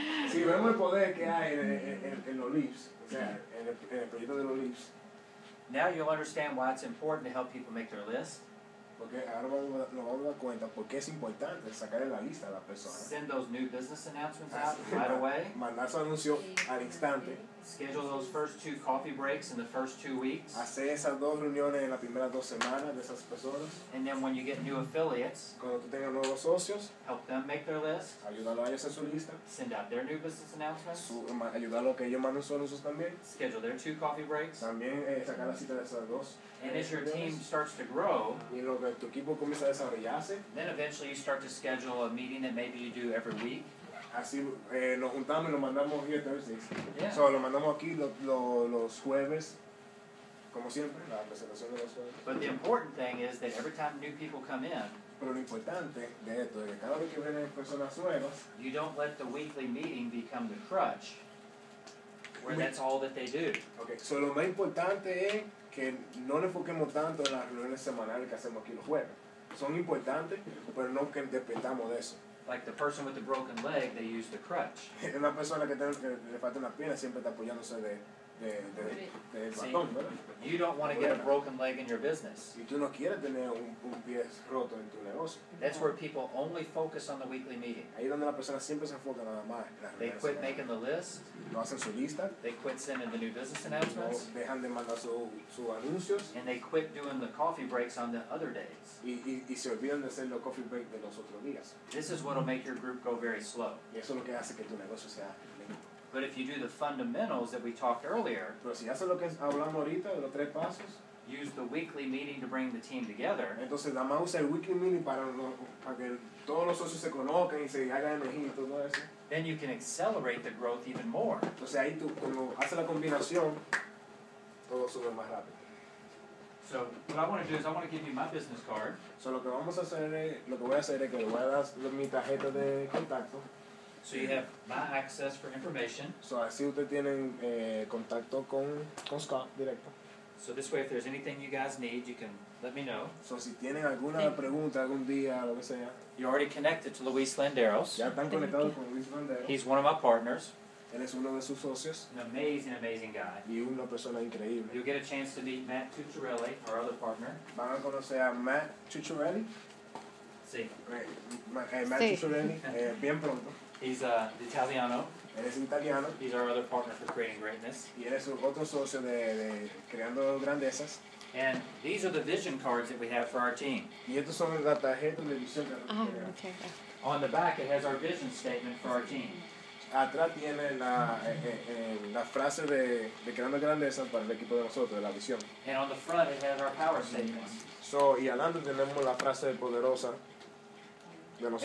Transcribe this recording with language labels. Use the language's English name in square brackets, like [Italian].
[Spanish] Si vemos el poder que hay en los LEAPs, o sea, en el proyecto de los LEAPs, [English] now you'll understand why it's important to help people make their list. [Spanish] porque ahora nos vamos a dar cuenta por qué es importante sacar en la lista a las personas. [English] Send those new business announcements out right away. [Spanish] Mandar su anuncio al instante. [English] Schedule those first 2 coffee breaks in the first 2 weeks. [Spanish] Hacer esas 2 reuniones en las primeras 2 semanas de esas personas. [English] And then when you get new affiliates, [Spanish] Cuando tú tengas nuevos socios, [English] help them make their list. [Spanish] ayúdalo a ellos en su lista. [English] Send out their new business announcements. [Spanish] Ayudarlo a que ellos manden sus anuncios también. [English] Schedule their 2 coffee breaks. [Spanish] También sacar la cita de esas 2. [English] And as your team starts to grow, [Spanish] Y lo que tu equipo comienza a desarrollarse, [English] then eventually you start to schedule a meeting that maybe you do every week. [Spanish] así nos juntamos y lo mandamos [English] here Thursdays. Yeah. [Spanish] So, lo mandamos aquí los jueves, como siempre, la presentación de los jueves. [English] But the important thing is that every time new people come in, [Spanish] Pero lo importante de esto es que cada vez que vienen personas nuevas, [English] you don't let the weekly meeting become the crutch, where that's all that they do. [Spanish] okay, so lo más importante es que no nos enfoquemos tanto en las reuniones semanales que hacemos aquí los jueves. Son importantes, pero no que dependamos de eso. [English] Like the person with the broken leg, they use the crutch. [Spanish] Una persona que le falta una pierna siempre está apoyándose del Sí. batón, ¿verdad? [English] You don't want to get a broken leg in your business. [Spanish] Y tú no quieres tener un pie roto en tu negocio. [English] That's where people only focus on the weekly meeting. [Spanish] Ahí es donde la persona siempre se enfoca nada más en las [English] They [Spanish] reuniones [English] quit [Spanish] semanales. [English] making the list. [Spanish] No hacen su lista, [English] They quit sending the new business [Spanish] no [English] announcements. [Spanish] dejan de mandar sus anuncios [English] And they quit doing the coffee breaks on the other days. [Spanish] y se olvidan de hacer los coffee break de los otros días. [English] This is what will make your group go very slow. [Spanish] Y eso es lo que hace que tu negocio sea lento. [English] But if you do the fundamentals that we talked earlier, [Spanish] Pero si haces lo que hablamos ahorita de los 3 pasos, [English] use the weekly meeting to bring the team together, [Spanish] entonces nada más usa el weekly meeting para que todos los socios se conozcan y se hagan energía y todo eso. [English] then you can accelerate the growth even more. [Spanish] Entonces ahí tú, cuando haces la combinación, todo sube más rápido. [English] So what I want to do is I want to give you my business card. [Spanish] So, lo que voy a hacer es que le voy a dar mi tarjeta de contacto. [English] So you have my access for information. [Spanish] So, así ustedes tienen contacto con Scott directo. [English] So this way, if there's anything you guys need, you can let me know. [Spanish] So, si tienen alguna pregunta algún día, lo que sea, [English] You're already connected to Luis Landeros. [Spanish] ya están conectados con Luis Landero. [English] He's one of my partners. [Spanish] Él es uno de sus socios [English] An amazing, amazing guy. [Spanish] y una persona increíble. [English] You'll get a chance to meet Matt Tucciarelli, our other partner. [Spanish] Van a conocer a Matt Tucciarelli. [English] See, [Spanish] Matt Sí. Tucciarelli, bien pronto. [English] he's Italiano. [Spanish] Él es italiano [English] He's our other partner for Creating Greatness. [Spanish] y él es otro socio de Creando Grandezas. [English] And these are the vision cards that we have for our team. [Spanish] Y estos son las tarjetas de visión que Ah, tenemos. [English] okay. On the back, it has our vision statement for our team. [Spanish] Atrás tiene la frase de Creando Grandezas para el equipo de nosotros, de la visión. [English] And on the front, it has our power statements. [Spanish] Y adelante tenemos la frase poderosa de nosotros.